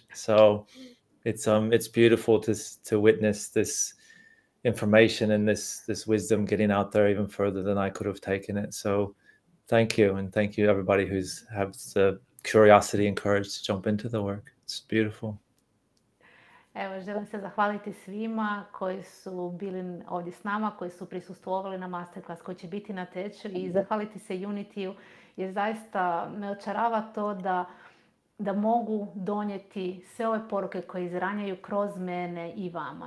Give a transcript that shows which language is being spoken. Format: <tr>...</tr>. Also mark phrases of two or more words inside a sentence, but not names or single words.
<en>So it's beautiful to witness this information and this wisdom getting out there even further than I could have taken it. So thank you, and thank you everybody who's has the curiosity and courage to jump into the work. It's beautiful.</en> <hr>Evo, želim se zahvaliti svima koji su bili ovdje s nama, koji su prisustvovali na masterclass, koji će biti na Tečaju, i zahvaliti se Unityu, jer zaista me očarava to da mogu donijeti sve ove poruke koje izranjaju kroz mene i vama.</hr>